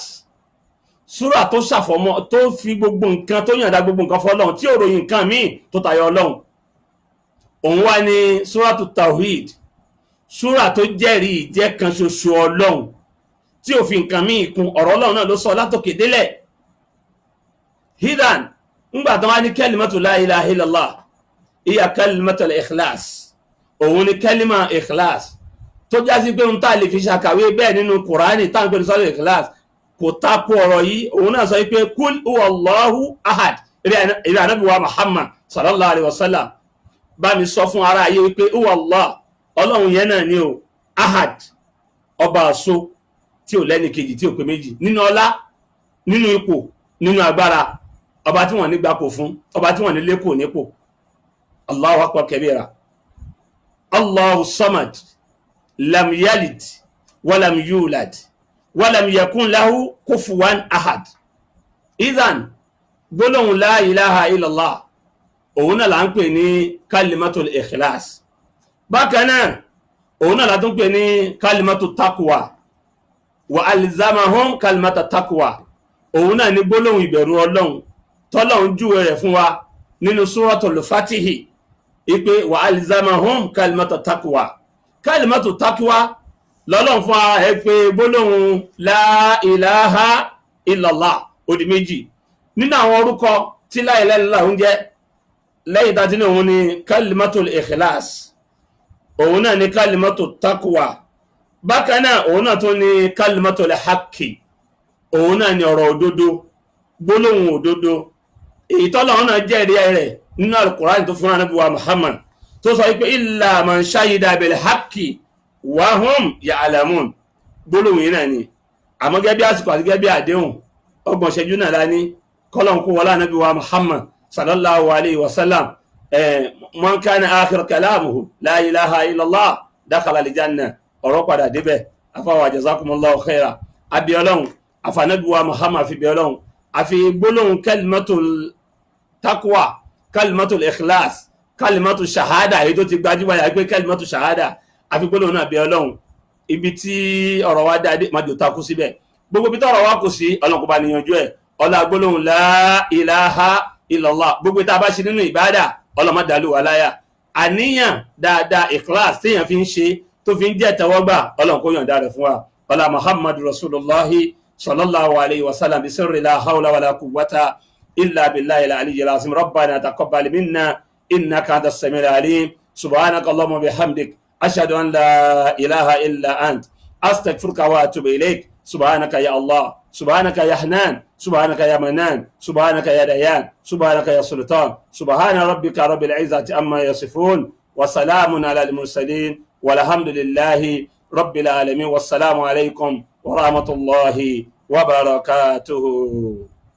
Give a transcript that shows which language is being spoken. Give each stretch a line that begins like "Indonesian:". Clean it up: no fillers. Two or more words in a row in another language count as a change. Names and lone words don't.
Yoruba: súra tó ṣàfọ̀mọ́ tó fi gbogbo nǹkan tó yànda gbogbo nǹkan fọ́lọ́run tí ò ròyìn nǹkan míì tó tayọ ọlọ́run. òun wá ní
Arabic: سورة التوحيد,
Yoruba: súra tó jẹ́rìí ìjẹ́ kan ṣoṣo ọlọ́run tí ò fi nǹkan míì kún ọ̀rọ̀ ọlọ́run náà ló sọ látòkè délẹ̀. hidan ńgbà tó wá ní
Arabic: كلمة لا إله إلا الله أي كلمة الإخلاص,
Yoruba: òun ni
Arabic: كلمة إخلاص
Yoruba: tó jásí pé ń tà lè fi ṣàkàwé bẹ́ẹ̀ nínú kùránì táwọn pẹ̀lú sọ́dọ̀ ikhlas kò tako ọ̀rọ̀ yìí. òun náà sọ pé
Arabic: قل هو الله أحد,
Yoruba: ìrẹ́ ànábì wa Muhammad
Arabic: صلى الله عليه وسلم
Yoruba: bá mi sọ fún ara ayé wípé huwallah ọlọ́run yẹn náà ni o ahad, ọba àṣọ tí ò lẹ́ni kejì tí ò pé méjì, nínú ọlá, nínú ipò, nínú agbára, ọba tí wọ́n ní gbapò fún, ọba tí wọ́n ní lékò nípò.
Arabic: الله أكبر كبيرا. الله الصمد لم يلد ولم يولد ولم يكن له كفوا أحد.
Yoruba: idhan gbólóhùn
Arabic: لا إله إلا الله
Yoruba: òun náà là ń pè ní
Arabic: كلمة الإخلاص.
Yoruba: bákan náà òun náà la tún pè ní
Arabic: كلمة التقوى وألزمهم كلمة التقوى.
Yoruba: òun náà ni gbólóhùn ìbẹ̀rù ọlọ́run tọ́lọ́run júwe rẹ̀ fún wa nínú
Arabic: سورة الفتح
Yoruba: ipe
Arabic: وألزمهم كلمة التقوى. كلمة التقوى
Yoruba: lọ́lọ́run fún wa ẹ pé gbólóhùn
Arabic: لا إله إلا الله
Yoruba: ó di méjì nínú àwọn orúkọ tí
Arabic: لا إله إلا الله
Yoruba: ń jẹ́. lẹ́yìn tá a ti ní òun ni
Arabic: كلمة الإخلاص,
Yoruba: òun náà ni
Arabic: كلمة التقوى.
Yoruba: bákan náà òun náà tún ni
Arabic: كلمة الحق,
Yoruba: òun náà ni ọ̀rọ̀ òdodo, gbólóhùn òdodo. èyí tọ́lọ́run náà jẹ́rìí rẹ̀ nínú al-Qur'an tó fún ànábì wa Muhammad tó sọ wípé
Arabic: إلا من شهد بالحق وهم يعلمون.
Yoruba: gbólóhùn yìí náà ni àmọ́ gẹ́gẹ́ bí àsìkò àti gẹ́gẹ́ bí àdéhùn 30 ṣẹ́jú náà lá ní kọ́lọ̀n kó wọlá ànábì wa Muhammad
Arabic: صلى الله عليه وسلم. من كان آخر كلامه لا إله إلا الله دخل الجنة.
Yoruba: ọ̀rọ̀ padà débẹ̀ afáwà
Arabic: جزاكم الله خيرا.
Yoruba: abiyọlọ́hun àfànábì wa Muhammad fi biyọlọ́hun àfi gbólóhùn
Arabic: كلمة التقوى، كلمة الإخلاص، كلمة الشهادة
Yoruba: èyí tó ti gbajúmọ̀ yà pé
Arabic: كلمة الشهادة
Yoruba: àfi gbólóhùn náà biyọlọ́hun ibi tí ọ̀rọ̀ wa dáadé má jò takú síbẹ̀ gbogbo ibi tí ọ̀rọ̀ wa kù sí Ọlọ́run kó bá níyanjú ẹ̀ ọlá gbólóhùn
Arabic: لا إله إلا الله
Yoruba: gbogbo tá a bá ṣe nínú ìbádà Ọlọ́run má dàlú wa láyà àníyàn dáadáa ikhlas téèyàn fi ń ṣe tó fi ń jẹ́ tẹ́wọ́gbà Ọlọ́run kó yọ̀ǹda rẹ̀ fún wa ọlá
Arabic: محمد رسول الله صلى الله عليه وسلم بسر لا حول ولا قوة إلا بالله العلي العظيم ربنا تقبل منا إنك أنت السميع العليم سبحانك اللهم وبحمدك أشهد أن لا إله إلا أنت أستغفرك وأتوب إليك سبحانك يا الله سبحانك يا حنان سبحانك يا منان سبحانك يا ديان سبحانك يا سلطان سبحان ربك رب العزة عما يصفون وسلام على المرسلين والحمد لله رب العالمين والسلام عليكم ورحمة الله وبركاته.